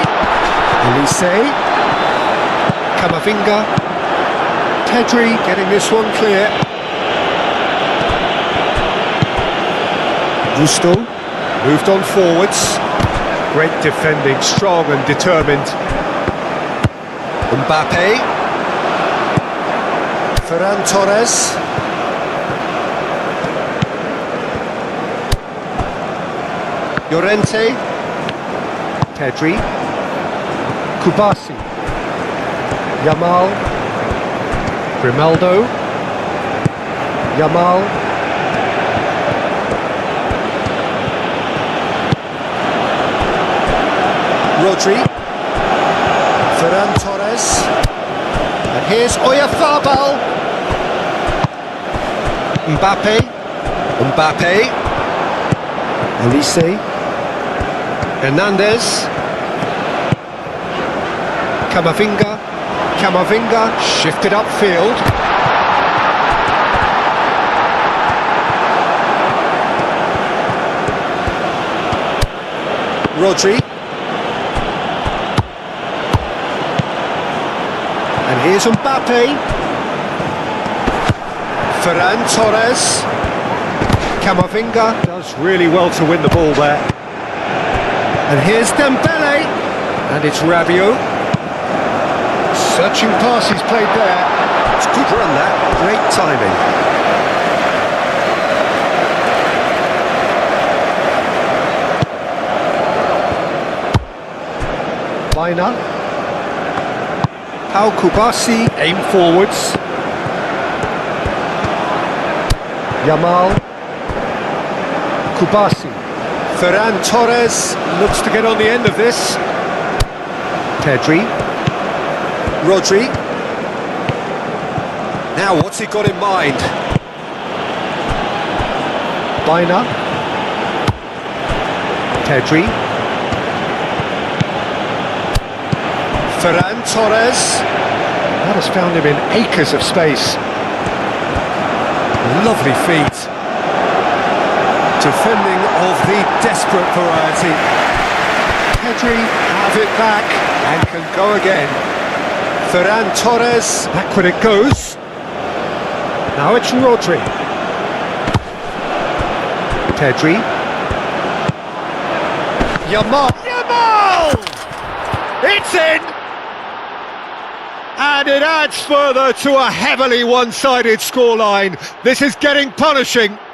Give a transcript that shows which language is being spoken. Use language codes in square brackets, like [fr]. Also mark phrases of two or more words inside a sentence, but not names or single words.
[en] Elise. Camavinga. Pedri getting this one clear. Gusto. Moved on forwards. Great defending, strong and determined. Mbappe. Ferran Torres. Llorente. Pedri. Kubasi. Yamal. Grimaldo. Yamal. Rodri. Ferran Torres. And here's Oyarzabal. Mbappe. Mbappe. Elise. Hernandez. Camavinga. Camavinga shifted upfield. Rodri. And here's Mbappe. Ferran Torres. Camavinga does really well to win the ball there. And here's Dembele. And it's Rabiot. Searching pass he's played there. It's a good run that. Great timing. Baina. Pau Kubasi, aim forwards. Yamal. Kubasi. Ferran Torres looks to get on the end of this. Pedri. Rodri. Now what's he got in mind? Baina. Pedri. Ferran Torres. That has found him in acres of space. Lovely feet. Defending of the desperate variety. Pedri has it back and can go again. Ferran Torres, backward it goes. Now it's Rodri. Pedri. Yamal! It's in! And it adds further to a heavily one-sided scoreline. This is getting punishing.